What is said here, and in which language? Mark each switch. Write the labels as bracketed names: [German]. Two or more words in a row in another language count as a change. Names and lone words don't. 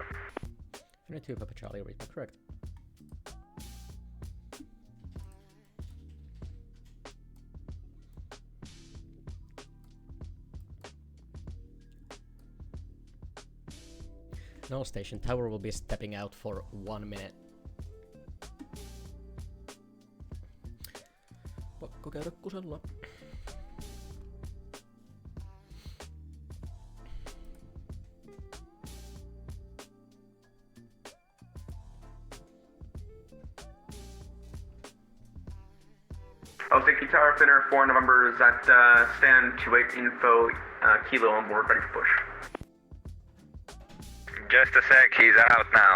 [English] Finnair 2 Papa Charlie, read that correct. No station, tower will be stepping out for 1 minute. [Finnish] Pakko käydä kusella. [English] Helsinki Tower, Finnair 4 November is at stand 28 info, Kilo on board, ready for push. Just a sec, he's out now.